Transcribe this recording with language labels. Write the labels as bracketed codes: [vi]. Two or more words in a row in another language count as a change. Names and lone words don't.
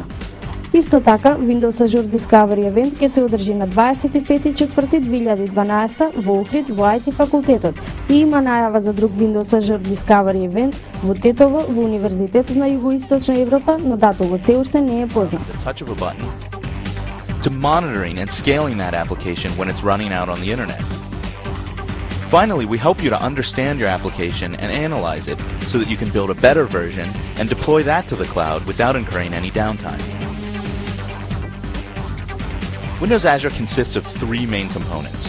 [mk] Исто така, Windows Azure Discovery евент ќе се одржи на 25.4.2012 во Охрид во IT факултетот и има најава за друг Windows Azure Discovery евент во Тетово во Универзитетот на Југоисточна Европа, но датумот се уште не е познат. [en] To monitoring and scaling that application when it's running out on the internet. Finally, we help you to understand your application and analyze it so that you can build a better version and deploy that to the cloud without incurring any downtime. Windows Azure consists of three main components.